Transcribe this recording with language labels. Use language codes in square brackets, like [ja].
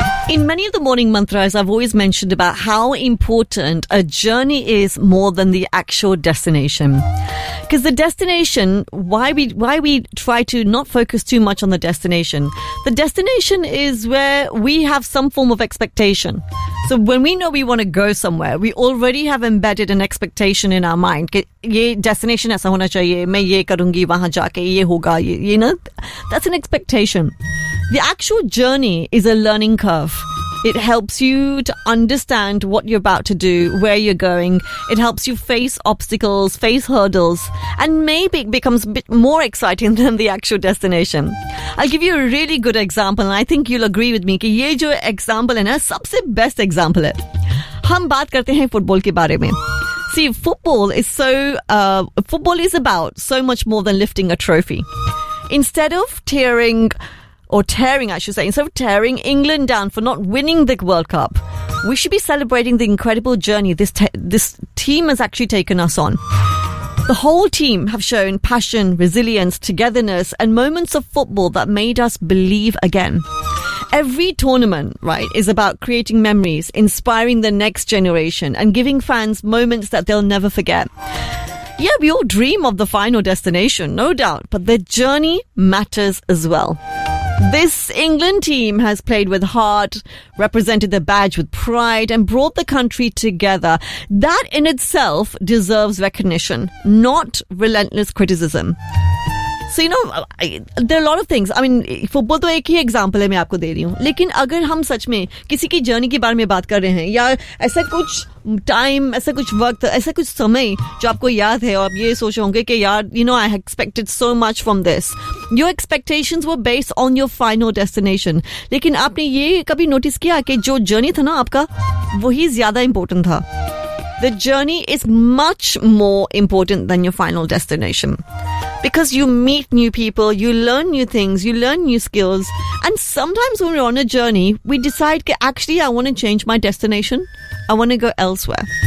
[en] in many of the morning mantras, I've always mentioned about how important a journey is more than the actual destination. Because the destination, why we try to not focus too much on the destination is where we have some form of expectation. So when we know we want to go somewhere, we already have embedded an expectation in our mind. [hi] ये destination ऐसा होना चाहिए, मैं ये करूंगी वहाँ जाके, ये होगा, ये ना. [en] That's an expectation. The actual journey is a learning curve. It helps you to understand what you're about to do, where you're going. It helps you face obstacles, face hurdles, and maybe it becomes a bit more exciting than the actual destination. I'll give you a really good example, and I think you'll agree with me [hi] कि ये जो example है [en] ना, सबसे best example है. [hi] हम बात करते हैं फुटबॉल के बारे में. [en] See, football is about so much more than lifting a trophy. Instead of tearing England down for not winning the World Cup, we should be celebrating the incredible journey this team has actually taken us on. The whole team have shown passion, resilience, togetherness, and moments of football that made us believe again. Every tournament, right, is about creating memories, inspiring the next generation, and giving fans moments that they'll never forget. Yeah, we all dream of the final destination, no doubt, but the journey matters as well. This England team has played with heart, represented the badge with pride, and brought the country together. That in itself deserves recognition, not relentless criticism. So, you know, there are a lot of things. [hi] I mean, football तो एक ही example है मैं आपको दे रही हूँ. लेकिन अगर हम सच में किसी की journey के बारे में बात कर रहे हैं, या ऐसा कुछ टाइम, ऐसा कुछ वक़्त, ऐसा कुछ समय जो आपको याद है और आप ये सोच होंगे कि यार, [en] you know, I expected so much from this. Your expectations were based on your final destination. [hi] लेकिन आपने ये कभी notice किया कि जो journey था ना आपका, वोही ज़्यादा important था. [en] The journey is much more important than your final destination. Because you meet new people, you learn new things, you learn new skills. And sometimes when we're on a journey, we decide, actually, I want to change my destination. I want to go elsewhere.